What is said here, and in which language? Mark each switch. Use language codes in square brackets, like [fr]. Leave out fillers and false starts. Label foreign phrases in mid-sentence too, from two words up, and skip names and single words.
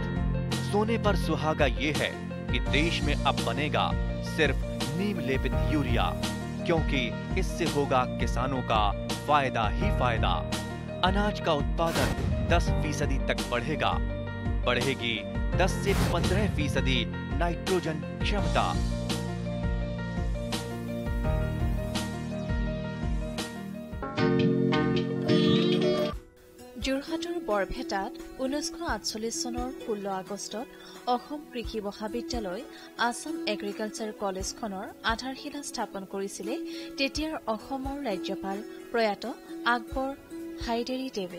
[hi] सोने पर सुहागा ये है कि देश में अब बनेगा सिर्फ नीम लेपित यूरिया, क्योंकि इससे होगा किसानों का फायदा ही फायदा। अनाज का उत्पादन 10% तक बढ़ेगा। बढ़ेगी 10 से 15% नाइट्रोजन क्षमता। [as] যোৰহাটৰ বৰপেটাত 1948 চনৰ 16 আগষ্টত অসম কৃষি মহাবিদ্যালয় আছাম এগ্ৰিকালচাৰ কলেজখনৰ আধাৰশিলা স্থাপন কৰিছিলে তেতিয়াৰ অসমৰ ৰাজ্যপাল প্ৰয়াত আকবৰ হাইদেৰী দেৱে।